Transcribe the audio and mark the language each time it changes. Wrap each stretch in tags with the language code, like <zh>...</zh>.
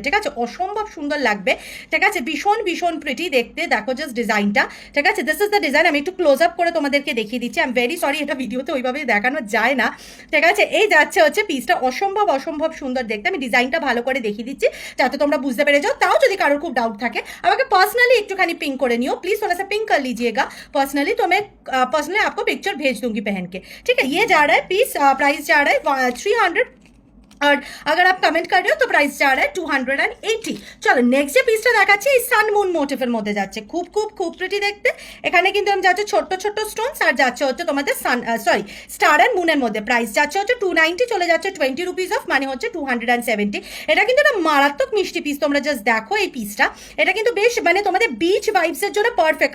<bn>ঠিক আছে, অসম্ভব সুন্দর লাগবে। ঠিক আছে, ভীষণ ভীষণ প্রিটি দেখতে, দেখো জাস্ট ডিজাইনটা। ঠিক আছে,</bn> <en>this is the design,</en> <bn>আমি একটু ক্লোজ আপ করে তোমাদেরকে দেখিয়ে দিচ্ছি।</bn> <en>I am very sorry,</en> <bn>এটা ভিডিওতে ওইভাবে দেখানো যায় না। ঠিক আছে, এই যাচ্ছে হচ্ছে পিসটা, অসম্ভব অসম্ভব সুন্দর দেখতে। আমি ডিজাইনটা ভালো করে দেখিয়ে দিচ্ছি যাতে তোমরা বুঝতে পেরে যাও। তাও যদি কারোর খুব ডাউট থাকে, আমাকে पर्सनली একটুখানি पिंक করে নিও</bn> <hi>प्लीज, थोड़ा सा पिंक कर लीजिएगा पर्सनली, तो मैं पर्सनली आपको पिक्चर भेज दूंगी पहन के। ठीक है, ये जा रहा है पीस, प्राइस जा रहा है 300, और अगर आप कमेंट कर रहे हो तो प्राइस जा रहा है 280।</hi> <bn>চলো নেক্সট যে পিসটা দেখাচ্ছি, এই সান মুন মোটিভের মধ্যে যাচ্ছে, খুব খুব খুব প্রিটি দেখতে। এখানে কিন্তু আমি যাচ্ছে ছোট্ট ছোট্ট স্টোনস, আর যাচ্ছে হচ্ছে তোমাদের সান স্টার অ্যান্ড মুনের মধ্যে, প্রাইস যাচ্ছে হচ্ছে 290, চলে যাচ্ছে 20 রুপিস অফ, মানে হচ্ছে 270। এটা কিন্তু একটা মারাত্মক মিষ্টি পিস, তোমরা জাস্ট দেখো এই পিসটা, এটা কিন্তু বেশ মানে তোমাদের বিচ ভাইবসের জন্য পারফেক্ট।</bn>